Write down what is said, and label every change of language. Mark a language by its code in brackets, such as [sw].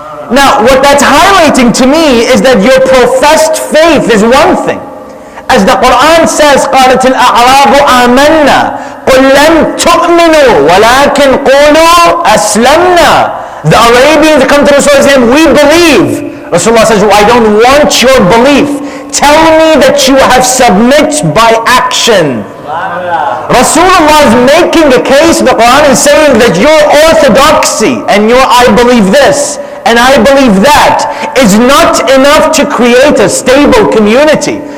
[en] Now, what that's highlighting to me is that your professed faith is one thing. As the Quran says, [ar] قالت الأعراب آمنا قل لم تؤمنوا ولكن قولوا أسلمنا. [en] The Arabians come to Rasulullah saying, we believe. Rasulullah says, I don't want your belief. Tell me that you have submit by action. Rasulullah is making a case, the Quran is saying that your orthodoxy and your I believe this and I believe that is not enough to create a stable community.